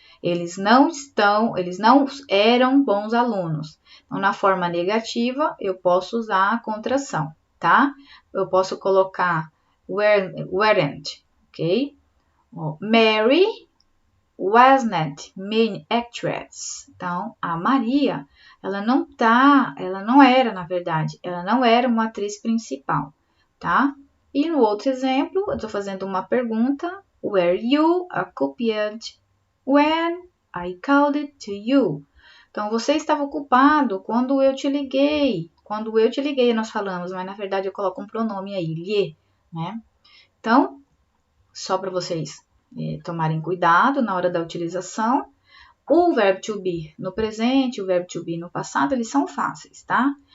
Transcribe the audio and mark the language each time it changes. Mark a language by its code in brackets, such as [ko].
[pt] Eles não eram bons alunos. Então, na forma negativa, eu posso usar a contração, tá? Eu posso colocar weren't, ok? [en] Mary wasn't main actress. [pt] Então, a Maria, ela não era, na verdade, ela não era uma atriz principal, tá? E no outro exemplo, eu estou fazendo uma pergunta. [en] Were you occupied when I called to you? [pt] Então, você estava ocupado quando eu te liguei. Quando eu te liguei, nós falamos, mas na verdade eu coloco um pronome aí, lhe, né? Então, só para vocês tomarem cuidado na hora da utilização. O verbo to be no presente, o verbo to be no passado, eles são fáceis, tá?